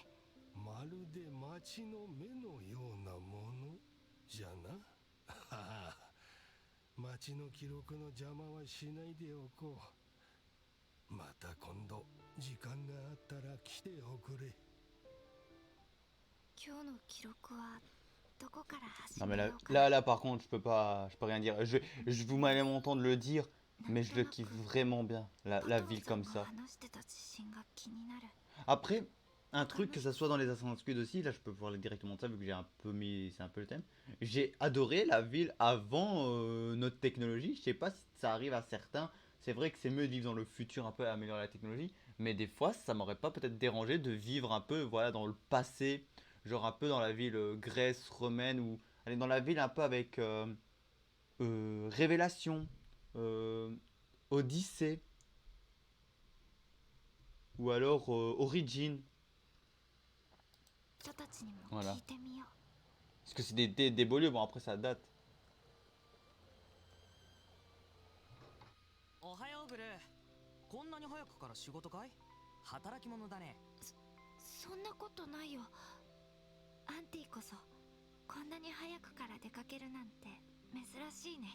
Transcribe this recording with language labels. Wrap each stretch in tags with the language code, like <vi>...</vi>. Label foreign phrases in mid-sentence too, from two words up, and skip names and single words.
<ja>町の目のようなものじゃな。町の記録の邪魔はしないでおこう。また今度時間があったら来ておくれ。今日の記録はどこから始</ja> <fr>Non</fr> <ja>め</ja> <fr>mais</fr> <ja>ようかな。</ja> <fr>là par contre je peux rien dire. Je vous m'allez m'entendre le dire, mais je le kiffe vraiment bien, la ville comme ça.</fr> <ja>話してた自信が気になる。</ja> <fr>Après, un truc que ça soit dans les Assassin's Creed aussi, là je peux parler directement de ça vu que j'ai un peu mis, c'est un peu le thème. J'ai adoré la ville avant notre technologie. Je sais pas si ça arrive à certains. C'est vrai que c'est mieux de vivre dans le futur un peu à améliorer la technologie, mais des fois ça m'aurait pas peut-être dérangé de vivre un peu voilà dans le passé, genre un peu dans la ville Grèce romaine ou aller dans la ville un peu avec Révélation, Odyssée ou alors Origin.</fr> <ja>人たちにも</ja> <fr>Voilà.</fr> <ja>聞いてみよう。</ja> <fr>Parce que c'est des beaux lieux, bon après ça date.</fr> <ja>おはようブルー。こんなに早くから仕事かい？働き者だね。そんなことないよ。アンティこそこんなに早くから出かけるなんて珍しいね。</ja>